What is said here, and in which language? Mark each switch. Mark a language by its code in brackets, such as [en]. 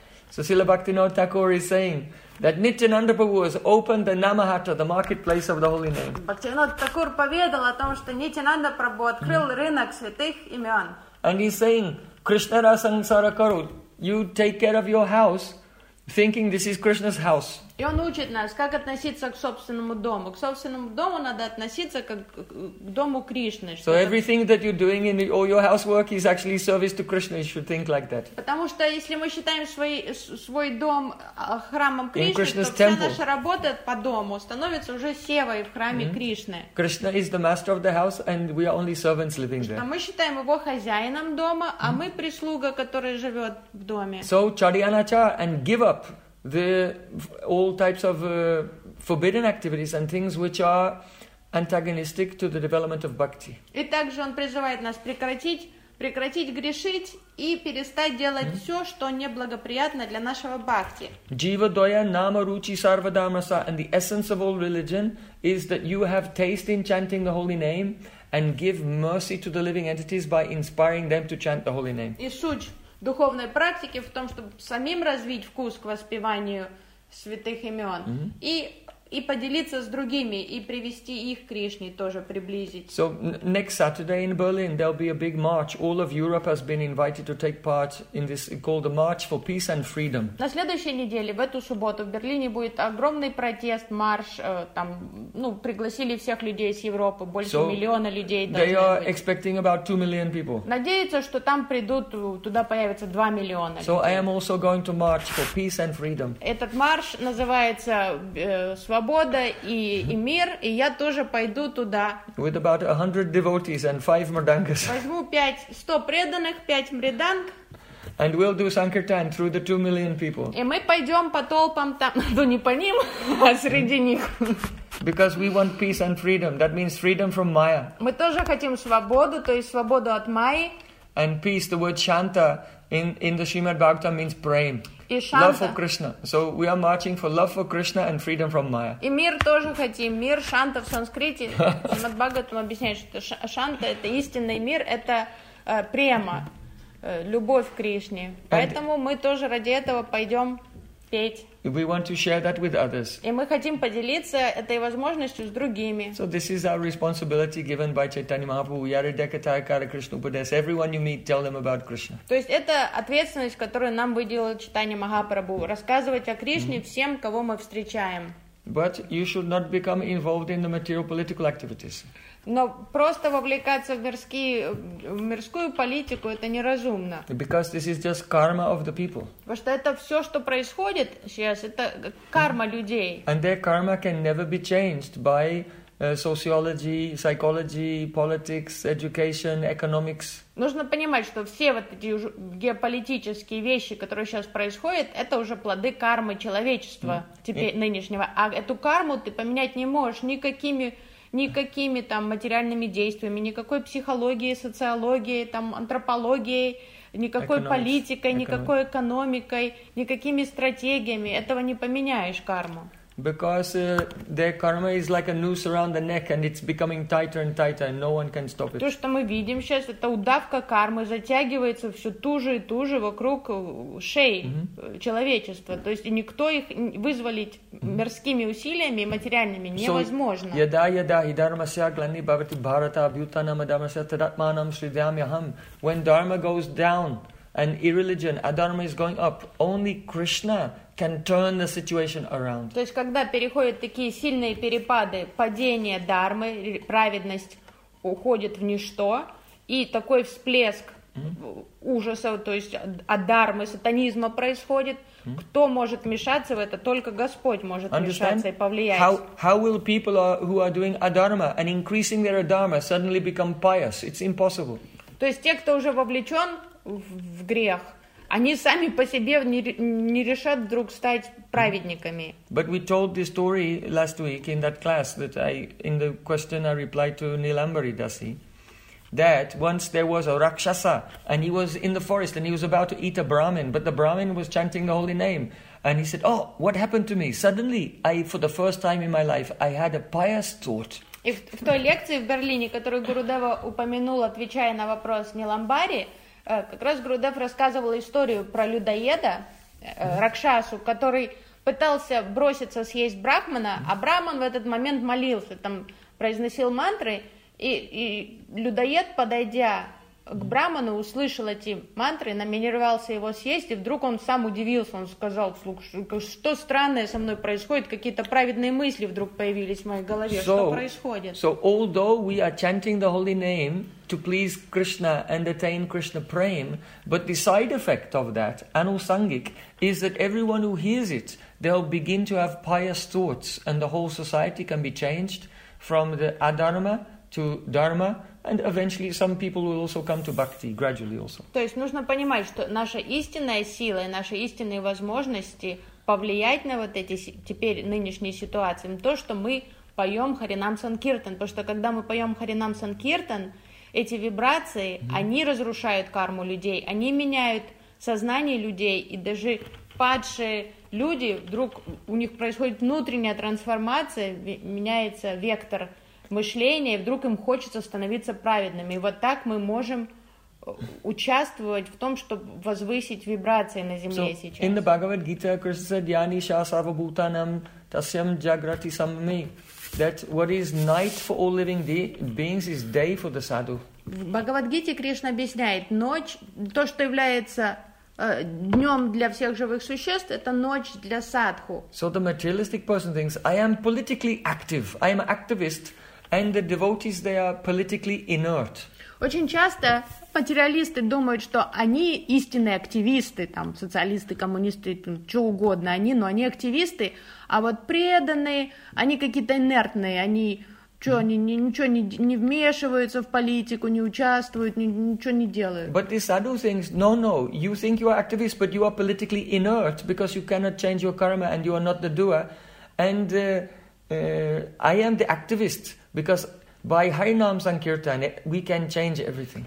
[en] So Srila Bhaktivinoda Thakur is saying that Nityananda Prabhu has opened the Namahatta, the marketplace of the holy name. [ru] Bhaktivinoda Thakur поведал о том, что Nityananda Prabhu открыл рынок святых имен. [en] And he's saying, [bn] Krishna Rasangsara Karu, [en] you take care of your house, thinking this is Krishna's house. [ru] И он учит нас, как относиться к собственному дому. К собственному дому надо относиться как к дому Кришны. [en] So everything that you're doing in all your housework is actually service to Krishna. You should think like that. [ru] Потому что если мы считаем свой дом храмом Кришны, то вся temple. Наша работа по дому становится уже севой в храме Кришны. [en] Krishna is the master of the house, and we are only servants living there. [ru] Мы считаем его хозяином дома, а мы прислуга, которая живет в доме. [en] So chariyanachar and give up all types of forbidden activities and things which are antagonistic to the development of bhakti. [ru] И также он призывает нас прекратить грешить и перестать делать все, что неблагоприятно для нашего бхакти. [sa] Jiva doya nama ruchi sarva dharmasa, [en] and the essence of all religion is that you have taste in chanting the holy name and give mercy to the living entities by inspiring them to chant the holy name. [ru] И суть духовной практики в том, чтобы самим развить вкус к воспеванию святых имен и поделиться с другими и привести их к Кришне, тоже приблизить. [en] So next Saturday in Berlin there'll be a big march. All of Europe has been invited to take part in this called the March for Peace and Freedom. [ru] На следующей неделе в эту субботу в Берлине будет огромный протест, марш. Там, ну, пригласили всех людей из Европы, больше миллиона людей. [en] They are expecting about 2 million people. [ru] Надеются, что там придут, туда появится 2 миллиона. [en] So I am also going to march for peace and freedom. [ru] Этот марш называется Свобода и мир, и я тоже пойду туда. [en] With about 100 devotees and 5 мриданкас. [ru] Возьму 100 преданных, 5 мриданг. [en] And we'll do sankirtan through the 2 million people. [ru] И мы пойдем по толпам там, ну не по ним, а среди них. [en] Because we want peace and freedom, that means freedom from Maya. [ru] Мы тоже хотим свободу, то есть свободу от Майи. [en] And peace, the word shanta in the Srimad Bhagavatam means praying. Love for Krishna. So we are marching for love for Krishna and freedom from Maya. [ru] И мир тоже хотим. Мир, шанта в санскрите. Над Бхагаватам объясняет, что шанта это истинный мир, это према, любовь к Кришне. Поэтому мы тоже ради этого пойдем петь. [en] We want to share that with others. [ru] И мы хотим поделиться этой возможностью с другими. [en] So this is our responsibility given by Chaitanya Mahaprabhu. [bn] Yare dekatai kara Krishna upadesa. [en] Everyone you meet, tell them about Krishna. [ru] То есть это ответственность, которую нам выделил Чайтанья Махапрабху. Рассказывать о Кришне всем, кого мы встречаем. [en] But you should not become involved in the material political activities. [ru] Но просто вовлекаться в мирскую политику это неразумно. [en] Because this is just karma of the people. [ru] Потому что это все, что происходит сейчас, это карма людей. [en] And their karma can never be changed by sociology, psychology, politics, education, economics. [ru] Нужно понимать, что все вот эти геополитические вещи, которые сейчас происходят, это уже плоды кармы человечества теперь нынешнего. А эту карму ты поменять не можешь никакими там материальными действиями, никакой психологией, социологией, там антропологией, никакой политикой, никакой экономикой, никакими стратегиями этого не поменяешь карму. [en] Because their karma is like a noose around the neck, and it's becoming tighter and tighter, and no one can stop it. [ru] То, что мы видим сейчас, это удавка кармы затягивается все туже и туже вокруг шеи человечества. То есть никто их вызволить мирскими усилиями и материальными невозможно. [sa] Яда яда идармасья глани бхавати Бхарата абьютанам адармасья тадатманам шридьям яхам. [en] When dharma goes down, and irreligion, adharma is going up. Only Krishna can turn the situation around. [ru] То есть когда переходят такие сильные перепады, падение дармы, праведность уходит в ничто, и такой всплеск ужаса, то есть адармы, сатанизма происходит. Кто может вмешаться в это? Только Господь может вмешаться и повлиять. [en] How will people who are doing adharma and increasing their adharma suddenly become pious? It's impossible. [ru] То есть те, кто уже вовлечен в грех, они сами по себе не решат вдруг стать праведниками. [en] But we told this story last week in that class that I, in the question I replied to Nilambari Dasi, that once there was a Rakshasa and he was in the forest and he was about to eat a Brahmin, but the Brahmin was chanting the holy name. And he said, oh, what happened to me? Suddenly, I, for the first time in my life, I had a pious thought. [ru] И в той лекции в Берлине, которую Гурудева упомянул, отвечая на вопрос Ниламбари, как раз Гурудев рассказывал историю про людоеда, Ракшасу, который пытался броситься съесть Брахмана, а Брахман в этот момент молился, там произносил мантры, и людоед, подойдя к Брахману, услышал эти мантры, намеревался его съесть, и вдруг он сам удивился, он сказал, что странное со мной происходит, какие-то праведные мысли вдруг появились в моей голове, что происходит? [en] So, although we are chanting the holy name to please Krishna and attain Krishna prem, but the side effect of that, anusangik, is that everyone who hears it, they'll begin to have pious thoughts, and the whole society can be changed from the adharma to dharma, and eventually some people will also come to bhakti, gradually also. [ru] То есть нужно понимать, что наша истинная сила и наши истинные возможности повлиять на вот эти теперь нынешние ситуации, то, что мы поем Харинам Санкиртан. Потому что когда мы поем Харинам Санкиртан, эти вибрации, они разрушают карму людей, они меняют сознание людей, и даже падшие люди, вдруг у них происходит внутренняя трансформация, меняется вектор мышление, и вдруг им хочется становиться праведными. И вот так мы можем участвовать в том, чтобы возвысить вибрации на земле [en] so, [ru] сейчас. [en] In the Bhagavad Gita, Krishna said, [sa] Yani sha sarva bhutanam tasyam jagrati sammi. [en] That what is night for all living beings is day for the sadhu. [ru] В Бхагавад Гите Кришна объясняет, ночь, то, что является днем для всех живых существ, это ночь для садху. [en] So the materialistic person thinks, I am politically active, I am an activist, and the devotees, they are politically inert. [ru] Очень часто материалисты думают, что они истинные активисты, там, социалисты, коммунисты, там, что угодно они, но они активисты, а вот преданные, они какие-то инертные, они что, они ничего не вмешиваются в политику, не участвуют, ничего не делают. [en] But the sadhu thinks, no, you think you are activist, but you are politically inert, because you cannot change your karma, and you are not the doer, and I am the activist, because by Harinam Sankirtan, we can change everything.